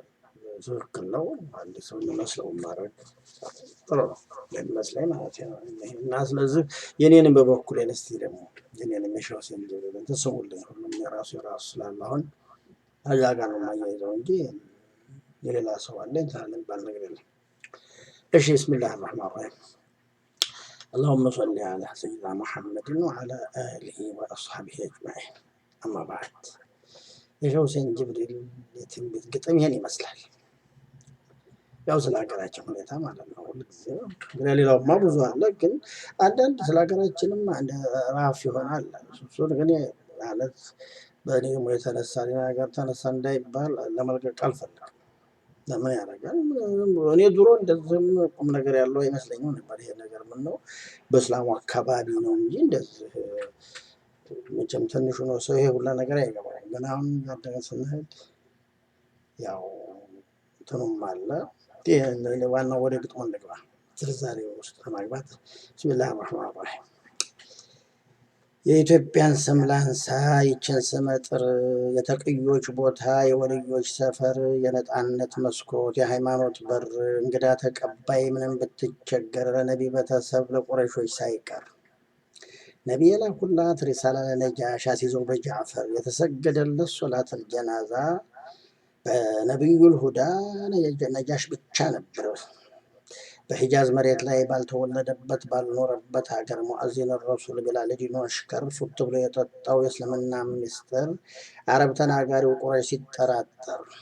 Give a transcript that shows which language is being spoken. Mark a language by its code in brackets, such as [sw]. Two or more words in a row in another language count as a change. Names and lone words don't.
[am] ትክክል ነው። አንድ ሰው የሚመስለውን ማድረግ ጥሩ ነው የሚመስለኝ ማለት ነው። እና ስለዚህ የኔንም በበኩሌን እስቲ ደግሞ የኔንም የሁሴን ጅብሪልን ተስሙልኝ። ሁሉም የራሱ ስላለ አሁን እዛ ጋር ነው የማያይዘው እንጂ የሌላ ሰው አለ እንትን የሚባል ነገር የለም። እሺ ቢስሚላህ [ar] الرحمن الرحيم اللهم صل على سيدنا محمد وعلى آله وأصحابه أجمعين أما بعد [am] የሁሴን ጅብሪል የትንቢት ግጥም ይሄን ይመስላል። ያው ስለ ሀገራችን ሁኔታ ማለት ነው። ሁልጊዜ ሌላውማ ብዙ አለ፣ ግን አንዳንድ ስለ ሀገራችንም አንድ ራፍ ይሆናል። እሱን ግን ማለት በእኔ ደግሞ የተነሳ ሌላ ሀገር ተነሳ እንዳይባል ለመልቀቅ አልፈልግም። ለምን ያደርጋል? እኔ ድሮ እንደዚህም ቁም ነገር ያለው አይመስለኝም ነበር። ይሄ ነገር ምን ነው በእስላሙ አካባቢ ነው እንጂ እንደዚህ መቼም ትንሹ ነው ሰው ይሄ ሁላ ነገር አይገባም። ግን አሁን ያደረን ስንሄድ ያው እንትኑም አለ። ዋናው ወደ ግጥሙ እንግባ። ዝርዛሬ ውስጥ ለማግባት ቢስሚላህ [ar] الرحمن الرحيم [am] የኢትዮጵያን ስም ላንሳ ይችን ስመጥር የተቅዮች ቦታ የወልዮች ሰፈር የነፃነት መስኮት የሃይማኖት በር እንግዳ ተቀባይ ምንም ብትቸገር ለነቢ ቤተሰብ ለቁረይሾች ሳይቀር ነቢይ የላኩላት ሪሳላ ለነጃሽ አስይዘው በጃዕፈር የተሰገደለት [ar] صلاة الجنازة [am] በነቢዩል ሁዳ ነጃሽ ብቻ ነበር። በሂጃዝ መሬት ላይ ባልተወለደበት ባልኖረበት ሀገር ሙአዚን ረሱል ቢላል ዲኑ አሽከር ፉት ብሎ የጠጣው የእስልምና ሚስጥር አረብ ተናጋሪው ቁረይሽ ሲጠራጠር